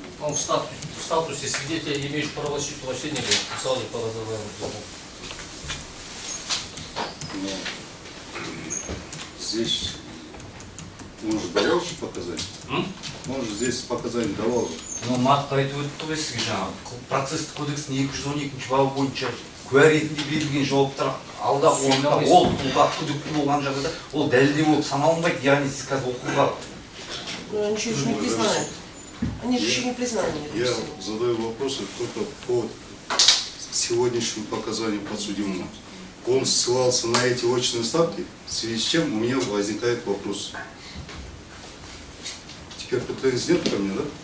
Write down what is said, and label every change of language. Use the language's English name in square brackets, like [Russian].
[Russian] Он в статусе свидетеля, имеющий право вообще не был, сразу подозреваемый. Но здесь он же давал же показания? Он же здесь показания давал же. Но [Kazakh] нақты айтып өтті ғой сізге жаңағы процесстік кодекстің 212 бабы бойынша куә ретінде берілген жауаптар алда орында ол тұлға күдікті болған жағдайда ол дәлелдеу болып саналынбайды, яғни сіз қазір оқуға. [Russian] Но они еще не признают. Они же еще не признали. Я задаю вопросы только по сегодняшним показаниям подсудимому. он ссылался на эти очные ставки, в связи с чем у меня возникает вопрос. Теперь претензий нет ко мне, да?